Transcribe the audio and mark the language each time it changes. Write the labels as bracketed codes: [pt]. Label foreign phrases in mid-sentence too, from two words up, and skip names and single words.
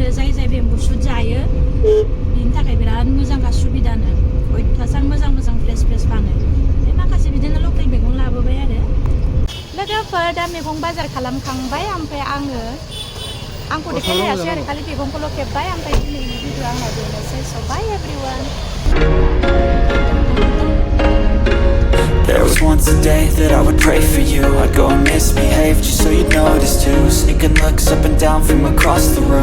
[brx] जाय बेम्बु शुट जायो बिनि थाखाय बिराद मोजांखा सुबिदानो. अयथासार मोजां फ्रेस फानो. माखासे बिदिनो लकेल मैगं लाबोबाय आरो. लोगोफोर दा मैगं बाजार खालामखांबाय. ओमफ्राय आंखौ देखायलायासै आरो खालि मैगंखौल' खेबबाय. ओमफ्राय दिनैनि भिडिअ आंना बेनोसै. [en] so bye everyone. There was once a day that I would pray for you. I'd go and misbehave just so you'd notice too. Sneaking looks up and down from across the room.